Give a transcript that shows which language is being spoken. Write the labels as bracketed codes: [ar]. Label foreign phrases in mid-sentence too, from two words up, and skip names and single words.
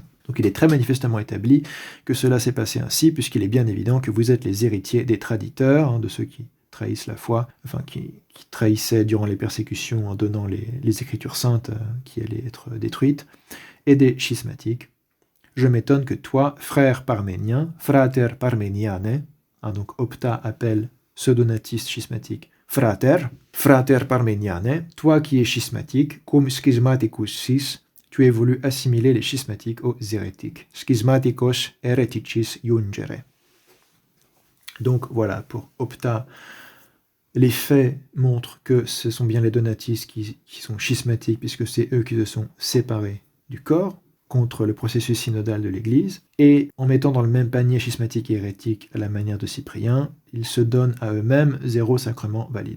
[fr] Donc il est très manifestement établi que cela s'est passé ainsi, puisqu'il est bien évident que vous êtes les héritiers des traditeurs, de ceux qui trahissent la foi, enfin qui trahissaient durant les persécutions en donnant les écritures saintes qui allaient être détruites, et des schismatiques. Je m'étonne que toi, frère parménien, [la] frater parmeniane, [fr] donc Opta appelle ce donatiste schismatique [la] frater parmeniane, [fr] toi qui es schismatique, [la] cum schismaticus sis, [fr] tu aies voulu assimiler les schismatiques aux hérétiques. [la] Schismaticos hereticis jungere. [fr] Donc voilà, pour Opta, les faits montrent que ce sont bien les donatistes qui sont schismatiques, puisque c'est eux qui se sont séparés du corps contre le processus synodal de l'Église, et en mettant dans le même panier schismatique et hérétique à la manière de Cyprien, ils se donnent à eux-mêmes 0 sacrement valide.